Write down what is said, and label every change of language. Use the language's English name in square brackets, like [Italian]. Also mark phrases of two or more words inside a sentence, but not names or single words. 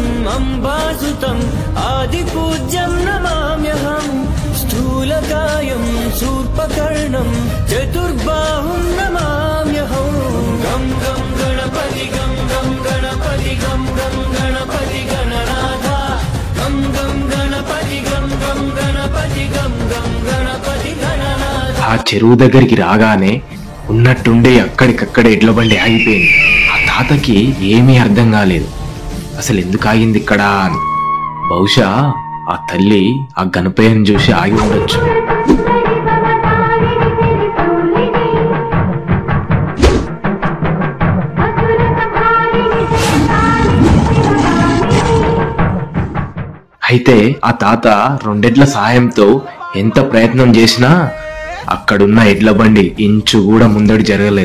[Sanskrit] अम्बासुतम् आदिपूज्यं नमाम्यहं स्थूलकायं शूर्पकर्णं चतुर्बाहुं नमाम्यहं गं गं गणपति गं गं गणपति गं गं गणपति गणनाथा गं गं गणपति गं गं गणपति गं गं गणपति गणनाथ. [Telugu] ఆ చెరువు దగ్గరికి రాగానే ఉన్నట్టుండి అక్కడికక్కడే ఎడ్ల బండి ఆగిపోయింది. ఆ తాతకి ఏమీ అర్థం కాలేదు, అసలు ఎందుకు ఆగింది ఇక్కడ అని. బహుశా ఆ తల్లి ఆ గణపయ్యను చూసి ఆగి ఉండొచ్చు. అయితే ఆ తాత రెండెడ్ల సాయంతో ఎంత ప్రయత్నం చేసినా అక్కడున్న ఎడ్ల బండి ఇంచు కూడా ముందడి జరగలేదు.